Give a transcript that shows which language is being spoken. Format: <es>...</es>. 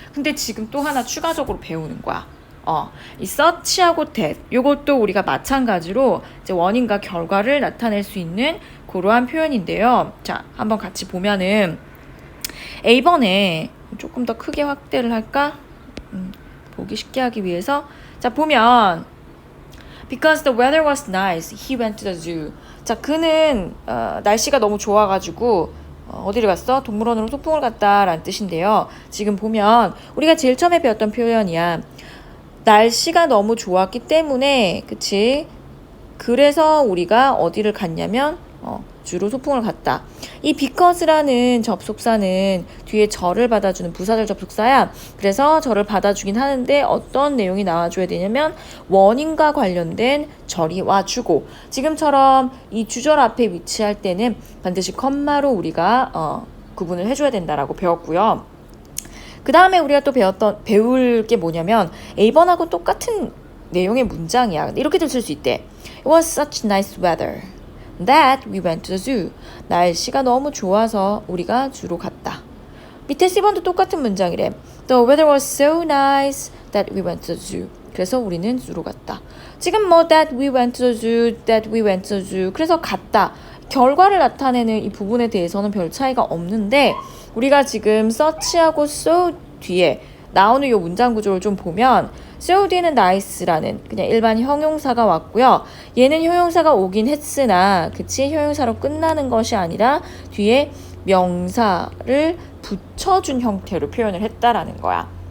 <ko>근데 지금 또 하나 추가적으로 배우는 거야. 이 such하고 that 요것도 우리가 마찬가지로 이제 원인과 결과를 나타낼 수 있는 그러한 표현인데요. 자, 한번 같이 보면은 A번에 조금 더 크게 확대를 할까? 보기 쉽게 하기 위해서 자, 보면</ko> <en>Because the weather was nice, he went to the zoo.</en> <ko>자, 그는 날씨가 너무 좋아가지고 어디를 갔어? 동물원으로 소풍을 갔다라는 뜻인데요. 지금 보면 우리가 제일 처음에 배웠던 표현이야. 날씨가 너무 좋았기 때문에 그치? 그래서 우리가 어디를 갔냐면 주로 소풍을 갔다. 이 because라는 접속사는 뒤에 절을 받아주는 부사절 접속사야. 그래서 절을 받아주긴 하는데 어떤 내용이 나와줘야 되냐면 원인과 관련된 절이 와주고 지금처럼 이 주절 앞에 위치할 때는 반드시 컴마로 우리가 구분을 해줘야 된다라고 배웠고요. 그 다음에 우리가 또 배울 게 뭐냐면 A번하고 똑같은 내용의 문장이야. 이렇게도 쓸 수 있대.</ko> <en>It was such nice weather that we went to the zoo.</en> <ko>날씨가 너무 좋아서 우리가 주로 갔다. 밑에 C번도 똑같은 문장이래.</ko> <en>The weather was so nice that we went to the zoo.</en> <ko>그래서 우리는 주로 갔다. 지금 뭐</ko> <en>that we went to the zoo, that we went to the zoo.</en> <ko>그래서 갔다. 결과를 나타내는 이 부분에 대해서는 별 차이가 없는데 우리가 지금 such하고 so 뒤에 나오는 이 문장 구조를 좀 보면 so 뒤에는 nice라는 그냥 일반 형용사가 왔고요. 얘는 형용사가 오긴 했으나 그치? 형용사로 끝나는 것이 아니라 뒤에 명사를 붙여준 형태로 표현을 했다라는 거야.</ko>